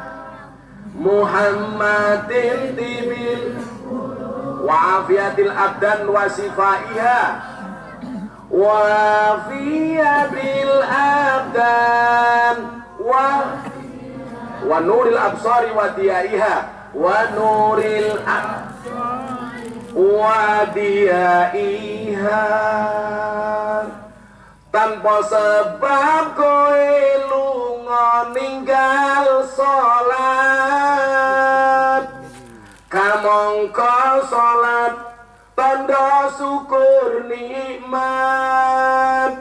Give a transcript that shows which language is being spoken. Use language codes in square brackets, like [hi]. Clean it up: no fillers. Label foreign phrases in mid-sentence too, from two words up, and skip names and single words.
[ar] محمد طب وعافية الأبدان وشفائها، وعافية الأبدان ونور الأبصار وضيائها، ونور وضيائها. [jv] Tanpa sebab kowe lunga ninggal salat, kamangka salat tanda syukur nikmat.